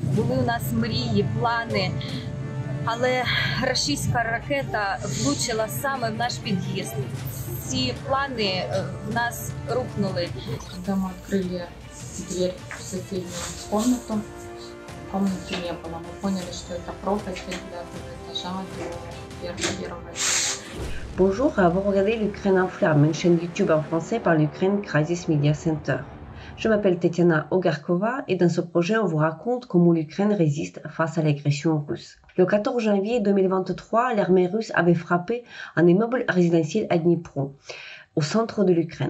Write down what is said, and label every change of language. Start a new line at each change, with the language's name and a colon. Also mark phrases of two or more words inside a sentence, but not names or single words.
Ukrainian: були у нас мрії, плани, але рашистська ракета влучила саме в наш під'їзд. Ці плани в нас рухнули.
Russian: Когда мы открыли дверь в соседнюю комнату, комнаты не было. Мы поняли, что это пропасть от 9 этажа до первого этажа.
French: Bonjour, vous regardez l'Ukraine en flammes, une chaîne YouTube en français par l'Ukraine Crisis Media Center. Je m'appelle Tetiana Ogarkova et dans ce projet, on vous raconte comment l'Ukraine résiste face à l'agression russe. Le 14 janvier 2023, l'armée russe avait frappé un immeuble résidentiel à Dnipro, au centre de l'Ukraine.